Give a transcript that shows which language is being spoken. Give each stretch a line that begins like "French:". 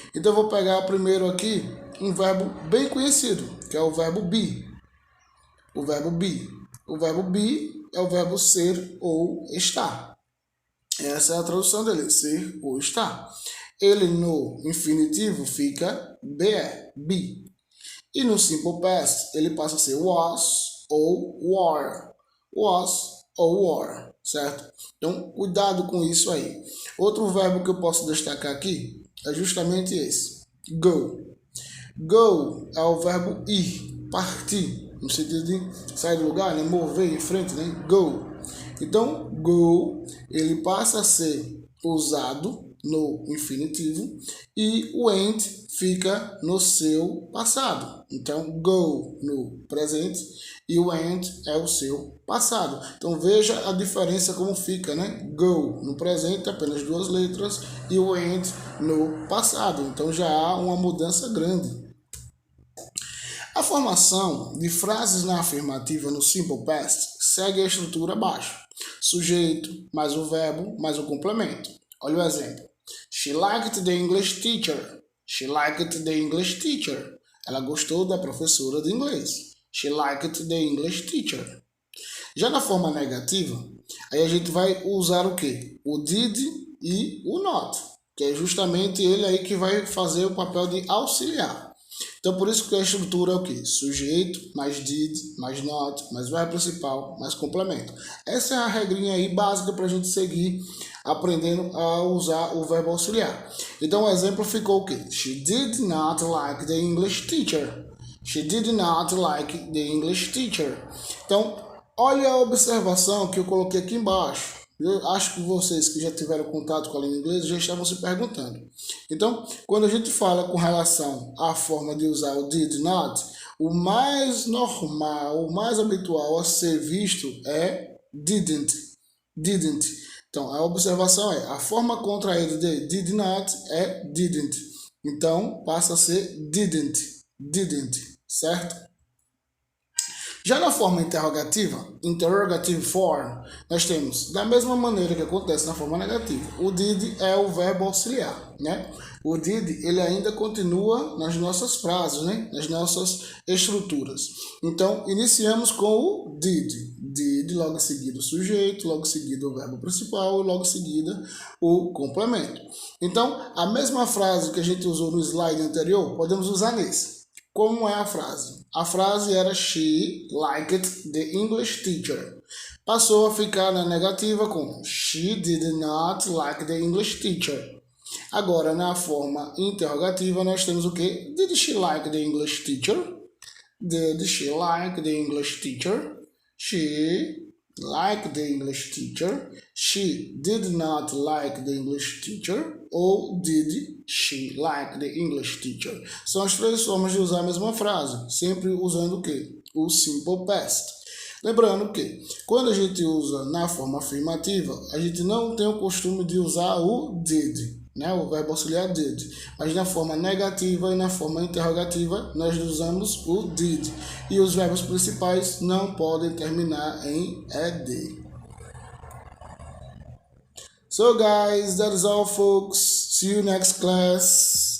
Portuguese: Então eu vou pegar primeiro aqui um verbo bem conhecido, que é o verbo be. O verbo be. O verbo be é o verbo ser ou estar. Essa é a tradução dele, ser ou estar. Ele no infinitivo fica be. E no simple past ele passa a ser was ou were. Was ou were, certo? Então, cuidado com isso aí. Outro verbo que eu posso destacar aqui é justamente esse. Go. Go é o verbo ir. partir, no sentido de sair do lugar, né? Mover em frente, né? Go. Então, go, ele passa a ser usado no infinitivo e o went fica no seu passado. Então, go no presente e o went é o seu passado. Então, veja a diferença como fica, né? Go no presente, apenas 2 letras, e o went no passado. Então, já há uma mudança grande. A formação de frases na afirmativa no Simple Past segue a estrutura abaixo. Sujeito, mais o verbo, mais o complemento. Olha o exemplo.
English: She liked the English teacher. She liked the English teacher.
Portuguese: Ela gostou da professora de inglês.
English: She liked the English teacher.
Portuguese: Já na forma negativa, aí a gente vai usar o quê? O did e o not, que é justamente ele aí que vai fazer o papel de auxiliar. Então, por isso que a estrutura é o quê? Sujeito, mais did, mais not, mais verbo principal, mais complemento. Essa é a regrinha aí básica para a gente seguir aprendendo a usar o verbo auxiliar. Então, o exemplo ficou o quê?
English: She did not like the English teacher. She did not like the English teacher.
Portuguese: Então, olha a observação que eu coloquei aqui embaixo. Eu acho que vocês que já tiveram contato com a língua inglesa já estavam se perguntando. Então, quando a gente fala com relação à forma de usar o did not, o mais normal, o mais habitual a ser visto é didn't. Didn't. Então, a observação é, a forma contraída de did not é didn't. Então, passa a ser didn't. Didn't, certo? Já na forma interrogativa, interrogative form, nós temos, da mesma maneira que acontece na forma negativa, o did é o verbo auxiliar, né? O did, ele ainda continua nas nossas frases, né? Nas nossas estruturas. Então, iniciamos com o did. Did, logo em seguida o sujeito, logo em seguida o verbo principal e logo em seguida o complemento. Então, a mesma frase que a gente usou no slide anterior, podemos usar nesse. Como é a frase? A frase era
English: she liked the English teacher.
Portuguese: Passou a ficar na negativa com
English: she did not like the English teacher.
Portuguese: Agora, na forma interrogativa, nós temos o quê?
English: Did she like the English teacher? Did she like the English teacher? She liked the English teacher. She did not like the English teacher. Ou did she like the English teacher?
Portuguese: São as 3 formas de usar a mesma frase, sempre usando o quê? O simple past. Lembrando que quando a gente usa na forma afirmativa, a gente não tem o costume de usar o did, né? O verbo auxiliar did. Mas na forma negativa e na forma interrogativa, nós usamos o did. E os verbos principais não podem terminar em ed.
English: So guys, that is all folks. See you next class.